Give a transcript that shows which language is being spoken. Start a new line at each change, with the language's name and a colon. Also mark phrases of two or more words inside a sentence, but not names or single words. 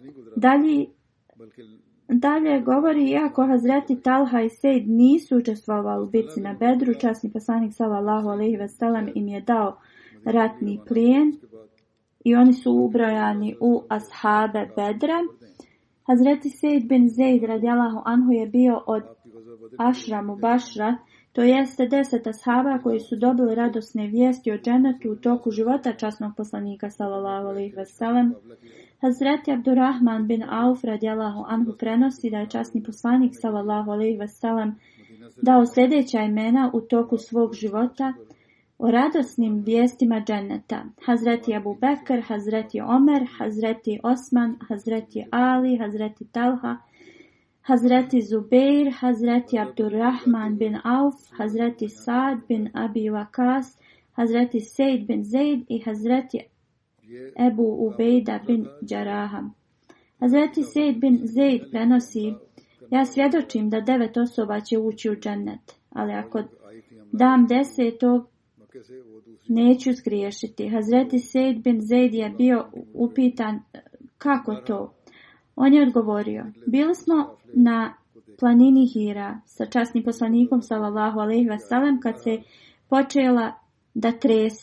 Bosnian: Dalje govori, iako Hazreti Talha i Sejd nisu učestvovali u bitci na Bedru, časni poslanik
Arabic: صلى الله عليه وسلم
Bosnian: im je dao ratni plijen i oni su ubrojani u ashabe Bedra. Hazreti Sejd bin Zejd
Arabic: رضي الله عنه
Bosnian: je bio od
Arabic: عشرة مبشرة,
Bosnian: to jeste 10 ashaba koji su dobili radosne vijesti o džennetu u toku života časnog poslanika
Arabic: صلى الله عليه وسلم.
Bosnian: Hazreti Abdurrahman bin Auf
Arabic: رضي الله عنه
Bosnian: prenosi da je časni poslanik
Arabic: صلى الله عليه و
Bosnian: sellem dao sljedeća imena u toku svog života o radosnim vijestima dženneta: Hazreti Abu Bekr, Hazreti Omer, Hazreti Osman, Hazreti Ali, Hazreti Talha, Hazreti Zubeir, Hazreti Abdurrahman bin Auf, Hazreti Saad bin Abi Waqas, Hazreti Sejd bin Zejd i Hazreti Ebu Ubejda bin Đaraha. Hazreti Sejd bin Zejd prenosi: ja svjedočim da 9 osoba će ući u džennet, ali ako dam 10, neću zgriješiti. Hazreti Sejd bin Zejd je bio upitan kako to. On je odgovorio: bili smo na planini Hira sa časnim poslanikom
Arabic: صلى الله عليه وسلم
Bosnian: kad se počela da trese.